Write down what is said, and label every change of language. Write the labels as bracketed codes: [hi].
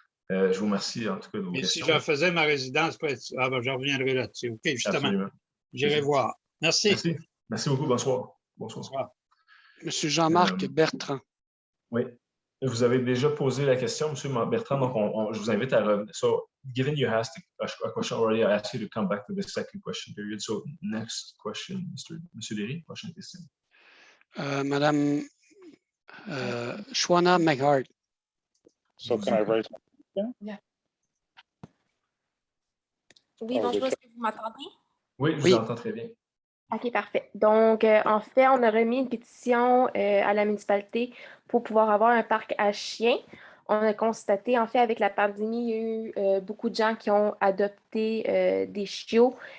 [fr] Je vous remercie en tout cas de vos Mais questions. si je faisais ma résidence, je reviendrai là-dessus. OK, justement. Absolument. J'irai voir. Merci. Merci. Merci beaucoup. Bonsoir. Bonsoir. Monsieur Jean-Marc Bertrand. Oui. Vous avez déjà posé la question, Monsieur Bertrand, donc je vous invite à revenir. [en] So, given you asked a question already, I ask you to come back to the second question period. So, next question, Monsieur Derry, [fr] prochaine question. Madame Shwana McHart. [en] So can I raise my question? Yeah. [fr] Oui, bonjour, est-ce que vous m'entendez? Oui, je vous entends très bien. OK, parfait. Donc, en fait, on a remis une pétition à la municipalité pour pouvoir avoir un parc à chiens. On a constaté, en fait, avec la pandémie, il y a eu beaucoup de gens qui ont adopté des chiots.